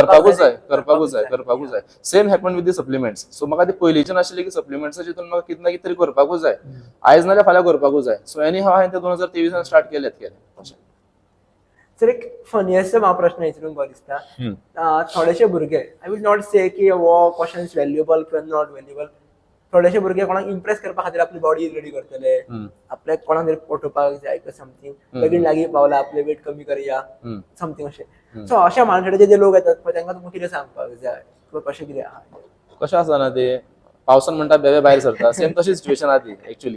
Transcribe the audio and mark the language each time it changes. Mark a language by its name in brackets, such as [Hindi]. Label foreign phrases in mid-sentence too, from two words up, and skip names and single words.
[Konkani] करपाकूच जाय. [English] same happen with the supplements. [Konkani] सो म्हाका ती पयलींच्यान आशिल्ली की सप्लिमेंट्स जितून म्हाका कितें ना कितें तरी करपाकूच जाय, आयज नाल्यार फाल्यां करपाकूच जाय. [English] so any [Konkani] हांव हांवें ते 2023 स्टार्ट केलें. सर एक फनियस्ट म्हाका प्रश्न विचारूंक बरो दिसता. थोडेशे भुरगे, [English] I will not say [Konkani] की वो [English] question is valuable [Konkani] किंवा [English] not valuable. [Konkani] थोडेशे भुरगे कोणाक इम्प्रेस करपा खातीर आपली बॉडी रेडी करतले, आपल्याक कोणाक तरी पटोवपाक जाय समथींग, लगीन लागीं पावला आपले वेट कमी करया समथींग अशें. सो अशा माणसाचे जे लोक येतात पळय तांकां तुमकां कितें सांगपाक जाय किंवा कशें कितें आहा. कशें आसा ना ते पावसान म्हणटा बेबे भायर सरता, सेम तशी सिच्युएशन आहा ती एक्चुअली.